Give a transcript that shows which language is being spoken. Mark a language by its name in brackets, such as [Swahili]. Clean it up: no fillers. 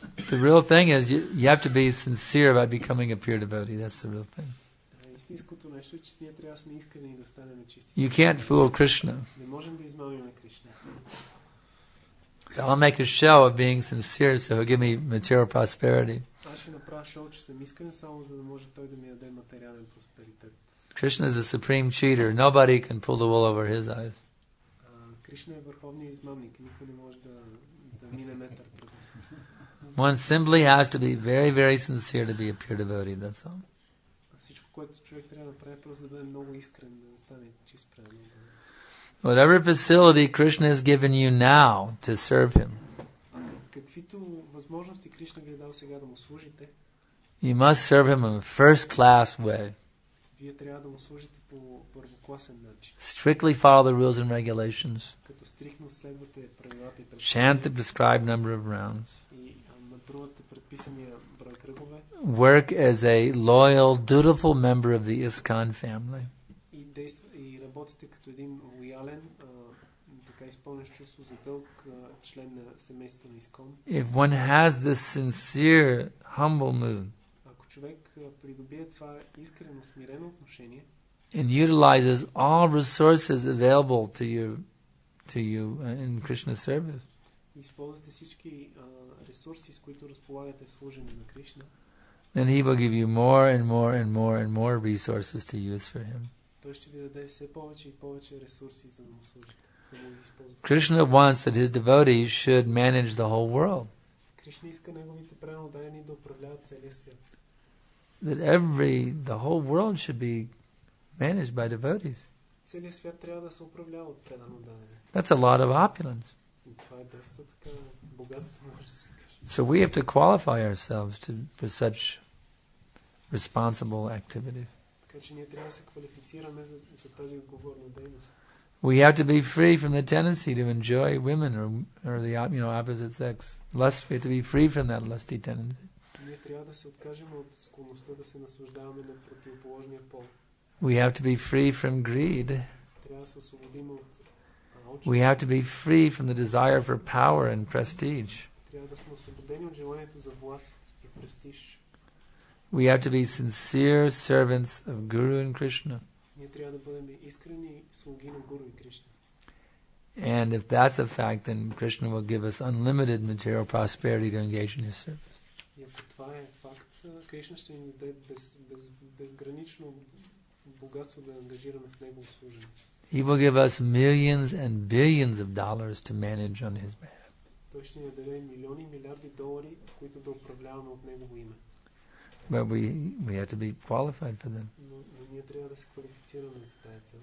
[English] The real thing is you have to be sincere about becoming a pure devotee. That's the real thing. [Bulgarian] Истинското нещо е, че ние трябва да сме искрени и да станем чисти. [English] You can't fool Krishna. [Bulgarian] Не можем да измамим Кришна. [English] I'll make a show of being sincere so he'll give me material prosperity. [Bulgarian] Аз ще направя шоу, че съм искрен, само за да може той да ми даде материален просперитет. [English] Krishna is the supreme cheater. Nobody can pull the wool over his eyes. [Bulgarian] Кришна е върховният измамник. Никой не може да мине метър пред. [English] One simply has to be very, very sincere to be a pure devotee. That's all. [Bulgarian] Всичко, което човек трябва да направи, просто да бъде много искрен, да стане чист предан. [English] Whatever facility Krishna has given you now to serve him, [Bulgarian] Каквито възможности Кришна ви е дал сега да му служите, [English] you must serve him in a first-class way. [Bulgarian] вие трябва да му служите по първокласен начин. [English] Strictly follow the rules and regulations. [Bulgarian] Като стриктно следвате правилата и [English] Chant the [Bulgarian] предписания [English] prescribed number of rounds. [Bulgarian] и натрувате предписания брой кръгове [English] Work as a loyal, dutiful member of the ISKCON family. [Bulgarian] и работите като един лоялен, така изпълнен чувство за дълг член на семейството на Искон. [English] If one has this sincere, humble mood [Bulgarian] Ако човек придобие това искрено, смирено отношение [English] and utilizes all resources available to you in Krishna service, [Bulgarian] и използвате всички ресурси, с които разполагате в служене на Кришна, [English] then he will give you more and more and more and more resources to use for him. [Bulgarian] той ще ви даде все повече и повече ресурси, за да му служите, да му ги използвате. [English] Krishna wants that his devotees should manage the whole world, [Bulgarian] Кришна иска неговите преданодаяни да управляват целия свят. [English] that the whole world should be managed by devotees. [Bulgarian] целият свят трябва да се управлява от предано дадене. [English] That's a lot of opulence. [Bulgarian] И това е доста така богатство, може да се каже. [English] So we have to qualify ourselves for such responsible activity. [Bulgarian] Така че ние трябва да се квалифицираме за тази отговорна дейност. [English] We have to be free from the tendency to enjoy women or the opposite sex. Lust, we have to be free from that lusty tendency. [Bulgarian] Ние трябва да се откажем от склонността да се наслаждаваме на противоположния пол. [English] We have to be free from greed. [Bulgarian] Трябва да се освободим от алчност. [English] We have to be free from the desire for power and prestige. [Bulgarian] Трябва да сме освободени от желанието за власт и престиж. [English] We have to be sincere servants of Guru and Krishna. [Bulgarian] Ние трябва да бъдем искрени слуги на Гуру и Кришна. [English] And if that's a fact, then Krishna will give us unlimited material prosperity to engage in his service. [Bulgarian] И ако това е факт, Кришна ще ни даде безгранично богатство да ангажираме в негово служение. [English] He will give us millions and billions of dollars to manage on his behalf. [Bulgarian] Той ще ни даде милиони, милиарди долари, които да управляваме от негово име. [English] But we have to be qualified for them. [Bulgarian] Но ние трябва да се квалифицираме за тази цел.